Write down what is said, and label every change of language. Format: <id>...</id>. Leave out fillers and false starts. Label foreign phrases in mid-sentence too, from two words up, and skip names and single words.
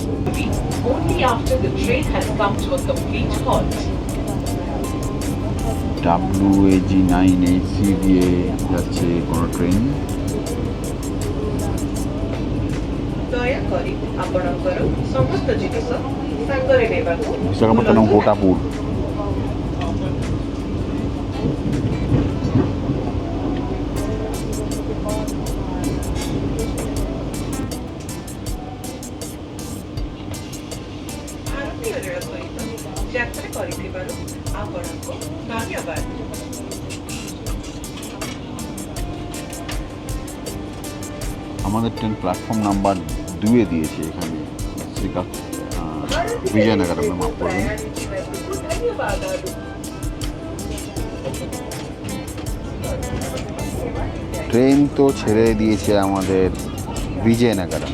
<en>Only after the train has come to a complete halt.</en> <bn>WAG9HC দিয়ে যাচ্ছে কোনো ট্রেন।</bn> <or>ଦୟାକରି ଆପଣଙ୍କର ସମସ୍ତ ଜିନିଷ ସାଙ୍ଗରେ ନେବାକୁ ବିଶାଖାପଟ୍ଟନମ କୋଟାପୁର। ଭାରତୀୟ ରେଳ ସହିତ ଯାତ୍ରା କରିଥିବାରୁ ଆପଣଙ୍କୁ ଧନ୍ୟବାଦ।</or> <bn>আমাদের ট্রেন প্ল্যাটফর্ম নাম্বার 2 দিয়েছে এখানে বিজয়নগরমে, মাফ করবেন।</bn> <te>ధన్యవాదాలు।</te> <bn>ট্রেন তো ছেড়ে দিয়েছে আমাদের বিজয়নগরম।</bn>